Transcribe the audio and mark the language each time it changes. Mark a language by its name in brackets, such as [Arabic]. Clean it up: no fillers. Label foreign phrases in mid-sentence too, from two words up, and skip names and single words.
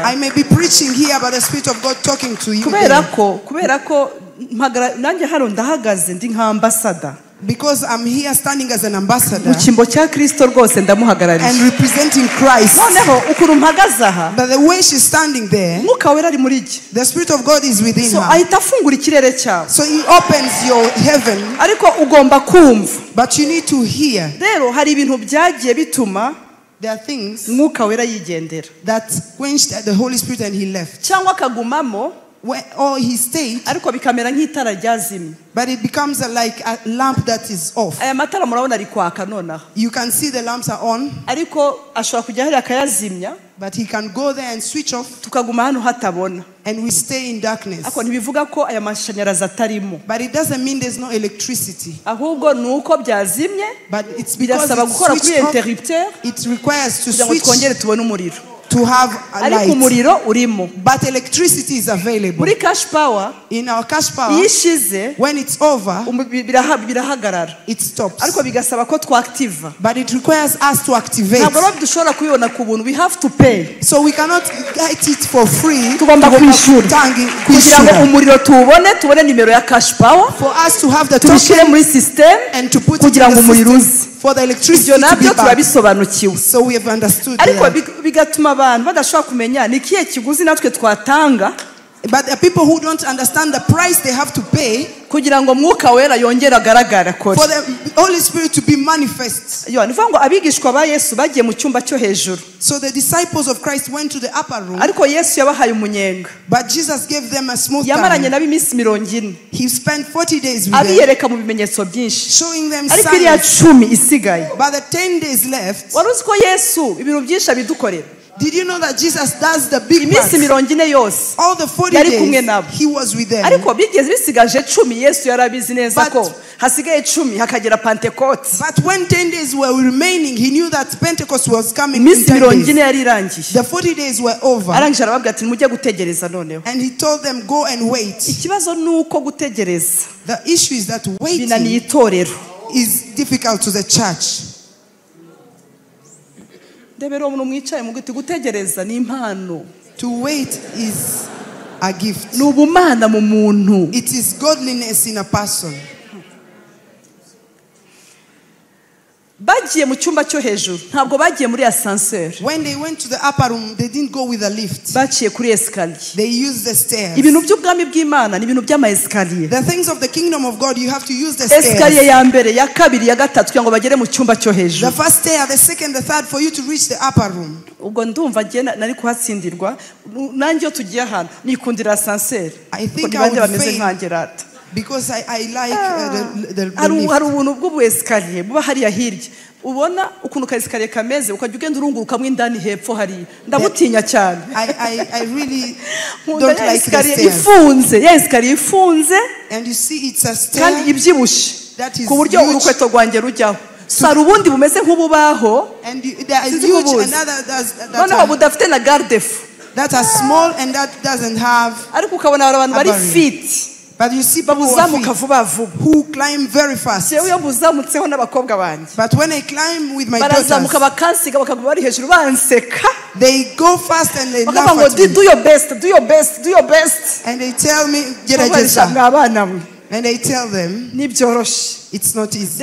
[English] I may be preaching here but the Spirit of God talking to you. [Kinyarwanda] kubera ko nanjye hano ndahagaze ndi nka ambassador. [English] Because I'm here standing as an ambassador. [Kinyarwanda] Mu cyimbo cya Kristo rwose ndamuhagarariye. [English] And representing Christ. [Kinyarwanda] Noneho ukuntu mpagaze aha. [English] But the way she's standing there, [Kinyarwanda] Umwuka wera ari muri jye. [English] The Spirit of God is within her. [Kinyarwanda] So ahita afungura ikirere cyawe. [English] So he opens your heaven. [Kinyarwanda] Ariko ugomba kumva. [English] But you need to hear. [Kinyarwanda] Rero hari ibintu byagiye bituma [English] there are things [Kinyarwanda] Umwuka wera yigendera. [English] That quenched the Holy Spirit and he left. [Kinyarwanda] Cyangwa akagumamo. [English] Or he stayed, [Kinyarwanda] ariko bikamera nk'itara ryazimye. [English] But it becomes like a lamp that is off. [Kinyarwanda] Aya matara murabona ari kwaka nonaha. [English] You can see the lamps are on. [Kinyarwanda] Ariko ashobora kujya hari akayazimya. [English] But he can go there and switch off. [Kinyarwanda] Tukaguma hano hatabona. [English] And we stay in darkness. [Kinyarwanda] Ako ntibivuga ko aya mashanyarazi atarimo. [English] But it doesn't mean there's no electricity. [Kinyarwanda] Ahubwo nuko byazimye. [English] But it's because [Kinyarwanda] birasaba gukora kuri interrupteur. [English] It requires to switch. [Kinyarwanda] Twongere tubone umuriro. [English] To have a light. [Kinyarwanda] Ariko umuriro urimo. [English] But electricity is available. [Kinyarwanda] Muri cash power. [English] In our cash power. [Kinyarwanda] Yishize. [English] When it's over. [Kinyarwanda] Birahagarara. [English] It stops. [Kinyarwanda] Ariko bigasaba ko twaactive. [English] But it requires us to activate. [Kinyarwanda] Ntabwo dushobora kubibona ku buntu. [English] We have to pay. So we cannot get it for free. [Kinyarwanda] Tugomba kwishura. Kugira ngo umuriro tubone nimero ya cash power. [English] For us to have the [Kinyarwanda] token muri system. [English] And to put [Kinyarwanda] kugira ngo umuriro uze. [English] For the electricity to be back. So we have understood. [Kinyarwanda] Ariko bigatuma abantu badashobora kumenya ni kiye kiguzi natwe twatanga. [English] But the people who don't understand the price they have to pay [Kinyarwanda] kugira ngo Umwuka wera yongere agaragara kore. [English] For the Holy Spirit to be manifest. [Kinyarwanda] Yo nivuga ngo abigishwa ba Yesu bagiye mu cyumba cyo hejuru. [English] So the disciples of Christ went to the upper room. [Kinyarwanda] Ariko Yesu yabahaye umunyenga. [English] But Jesus gave them a smooth time. [Kinyarwanda] Yamaranye nabo iminsi 40. [English] He spent 40 days with them. [Kinyarwanda] Abiyereka mu bimenyetso byinshi. [English] Showing them signs. [Kinyarwanda] Ariko iriya 10 isigaye. [English] But the 10 days left. [Kinyarwanda] Waruzi ko Yesu ibintu byinshi abidukorera. [English] Did you know that Jesus does the big part? All the 40 days he was with them. [Kinyarwanda] Ariko bigeze bisigaje 10 Yesu yarabizi neza ko hasigaye 10 hakagera Pentecost. [English] But when 10 days were remaining, he knew that Pentecost was coming. The 40 days were over. [Kinyarwanda] Arangije arababwira ati mujye gutegereza noneho. [English] And he told them, go and wait. [Kinyarwanda] Ikibazo nuko gutegereza. [English] The issue is that waiting [Kinyarwanda] binaniye itorero [English] is difficult to the church. [Kinyarwanda] ndebera umuntu mwicaye mu giti gutegereza ni impano. [English] To wait is a gift. [Kinyarwanda] Ni ubumana mu muntu. [English] It is godliness in a person. [Kinyarwanda] Bagiye mu cyumba cyo hejuru ntabwo bagiye muri ascenseur. [English] When they went to the upper room, they didn't go with a lift. [Kinyarwanda] Baciye kuri escalier. [English] They used the stairs. [Kinyarwanda] Ibintu by'ubwami bw'Imana ni ibintu by'ama escalier. [English] The things of the kingdom of God, you have to use the stairs. [Kinyarwanda] Escalier ya mbere, ya kabiri, ya gatatu kugira ngo bagere mu cyumba cyo hejuru. [English] The first stair, the second, the third, for you to reach the upper room. [Kinyarwanda] Ubwo ndumva nari kuhatsindirwa nanjye yo tugiye hano nikundira ascenseur. [English] I think I would fail because I like the lift. [Kinyarwanda] Hari ubuntu bw'ubu escalier buba hariya hirya. Ubona ukuntu ka escalier kameze ukajya ugenda urunguruka mu indani hepfo hari. Ndabutinya cyane. [English] I really don't like the stairs. [Kinyarwanda] Ifunze, ya escalier ifunze. [English] And you see it's a stair. [Kinyarwanda] Kandi ibyibushe. Ku buryo urukweto rwanjye rujyaho. Sari ubundi bumeze nk'ububaho. [English] And they are huge and [Kinyarwanda] noneho budafite na garde-fou. [English] That are small and that doesn't have. [Kinyarwanda] Ariko ukabona abantu bari fit. [English] But you see people who climb very fast. But when I climb with my daughters, they go fast and they laugh at me. Do your best, do your best, do your best. And they tell me, and I tell them, it's not easy.